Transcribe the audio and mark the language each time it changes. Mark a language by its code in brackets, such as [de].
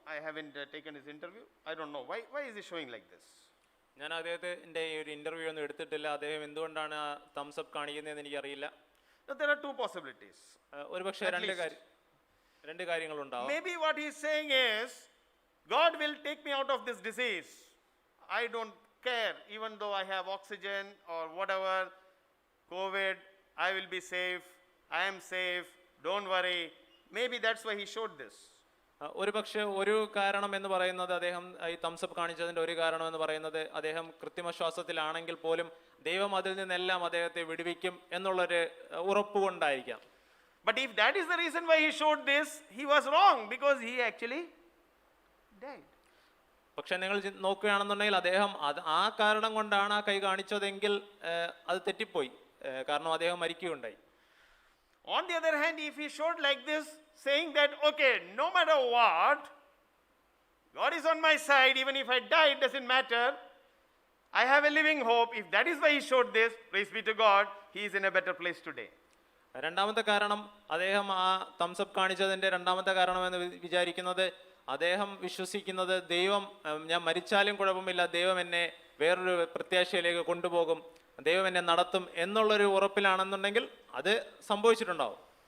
[en] I haven't taken his interview. I don't know. Why is he showing like this? [ml] ഞാൻ അദ്ദേഹത്തിന്റെ ഒരു interview ഒന്നും എടുത്തിട്ടില്ല. അദ്ദേഹം എന്തുകൊണ്ടാണ് ആ തംസ് അപ്പ് കാണിക്കുന്നതെന്ന് എനിക്കറിയില്ല. [en] Now, there are two possibilities. [ml] ഒരുപക്ഷെ രണ്ട് കാര്യങ്ങളുണ്ടാവും. [en] Maybe what he is saying is, God will take me out of this disease. I don't care, even though I have oxygen or whatever, COVID, I will be safe. I am safe. Don't worry. Maybe that's why he showed this. [ml] ഒരു പക്ഷേ ഒരു കാരണം എന്ന് പറയുന്നത് അദ്ദേഹം ഈ thumbs up കാണിച്ചതിന്റെ ഒരു കാരണം എന്ന് പറയുന്നത് അദ്ദേഹം കൃത്രിമശ്വാസത്തിലാണെങ്കിൽ പോലും ദൈവം അതിൽ നിന്നെല്ലാം അദ്ദേഹത്തെ വിടുവിക്കും എന്നുള്ളൊരു ഉറപ്പ് കൊണ്ടായിരിക്കാം. [en] But if that is the reason why he showed this, he was wrong because he actually died. [ml] പക്ഷെ നിങ്ങൾ നോക്കുകയാണെന്നുണ്ടെങ്കിൽ അദ്ദേഹം ആ കാരണം കൊണ്ടാണ് ആ കൈ കാണിച്ചതെങ്കിൽ അത് തെറ്റിപ്പോയി, കാരണം അദ്ദേഹം മരിക്കുകയുണ്ടായി. [en] On the other hand, if he showed like this, saying that, okay, no matter what, God is on my side, even if I die, it doesn't matter, I have a living hope. If that is why he showed this, praise be to God, he is in a better place today. [ml] രണ്ടാമത്തെ കാരണം അദ്ദേഹം ആ thumbs up കാണിച്ചതിന്റെ രണ്ടാമത്തെ കാരണമെന്ന് വിചാരിക്കുന്നത് അദ്ദേഹം വിശ്വസിക്കുന്നത് ദൈവം, ഞാൻ മരിച്ചാലും കുഴപ്പമില്ല, ദൈവം എന്നെ വേറൊരു പ്രത്യാശയിലേക്ക് കൊണ്ടുപോകും, ദൈവം എന്നെ നടത്തും എന്നുള്ളൊരു ഉറപ്പിലാണെന്നുണ്ടെങ്കിൽ അത് സംഭവിച്ചിട്ടുണ്ടാവും.